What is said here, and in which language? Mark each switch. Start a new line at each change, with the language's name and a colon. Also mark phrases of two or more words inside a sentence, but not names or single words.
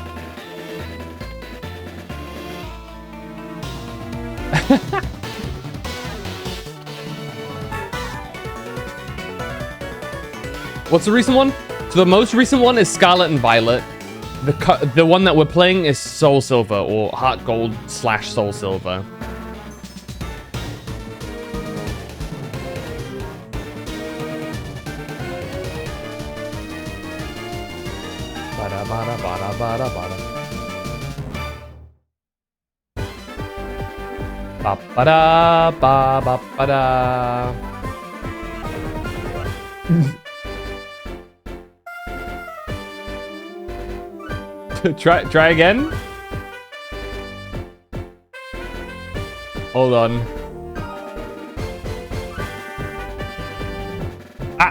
English: What's the recent one? So the most recent one is Scarlet and Violet. The one that we're playing is Soul Silver, or Heart Gold / Soul Silver. Bada bada bada bada bada. Ba bada ba ba bada. Try again. Hold on. Ah.